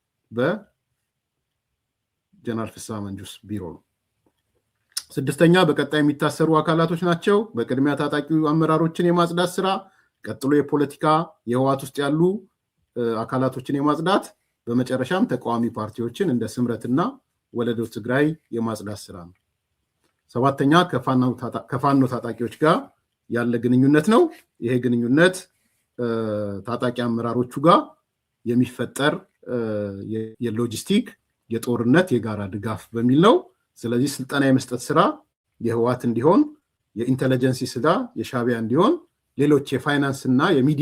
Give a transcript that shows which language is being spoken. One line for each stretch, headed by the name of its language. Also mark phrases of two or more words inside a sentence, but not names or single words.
Amharic: በጀነራል ፍስሐ መንጁስ ቢሮ ነው። ስድስተኛ በቀጣይ የሚታሰሩ አካላቶች ናቸው። በቅድሚያ ታጣቂ አመራሮችን የማጽዳት ስራ፣ ቀጥሎ የፖለቲካ የህወሓት ውስጥ ያሉ አካላቶችን የማጽዳት፣ በመጨረሻም ተቃዋሚ ፓርቲዎችን እንደ ስምረትና ወለዶ ትግራይ የማጽዳት ስራ ነው። ሰባተኛ ከፋኖ ታጣቂዎች ጋር ያለ ግንኙነት ነው። ይሄ ግንኙነት ታጣቂ አመራሮቹ ጋር የሚፈጠር የሎጂስቲክ የጦርነት የጋራ ድጋፍ በሚል ነው። ስለዚህ ስልጠና የመስጠት ስራ የህወሓት እንዲሆን፣ የኢንተለጀንሲ ስራ የሻዕቢያ እንዲሆን፣ ሌሎች የፋይናንስ እና የሚዲያ